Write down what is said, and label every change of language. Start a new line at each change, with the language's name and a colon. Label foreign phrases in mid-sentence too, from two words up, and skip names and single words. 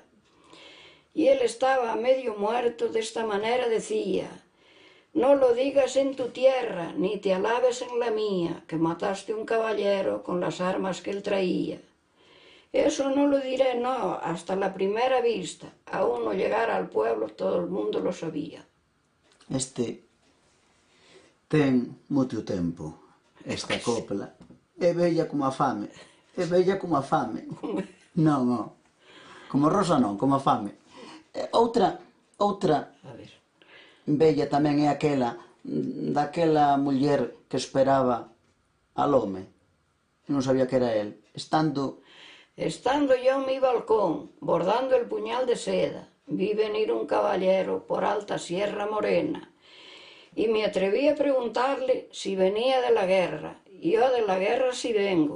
Spanish: Y él estaba medio muerto, de esta manera decía: no lo digas en tu tierra, ni te alabes en la mía, que mataste un caballero con las armas que él traía. Eso no lo diré, no, hasta la primera vista. Aún no llegara al pueblo, todo el mundo lo sabía.
Galician: Ten moito tempo, esta copla. É bella como a fame. É bella como a fame. Non. Como Rosa non, como a fame. Outra A ver. bella tamén é aquela daquela muller que esperaba al home. Non sabía que era el. Estando
Spanish: yo en mi balcón, bordando el puñal de seda, vi venir un caballero por alta sierra morena, y me atreví a preguntarle si venía de la guerra. Yo de la guerra sí vengo.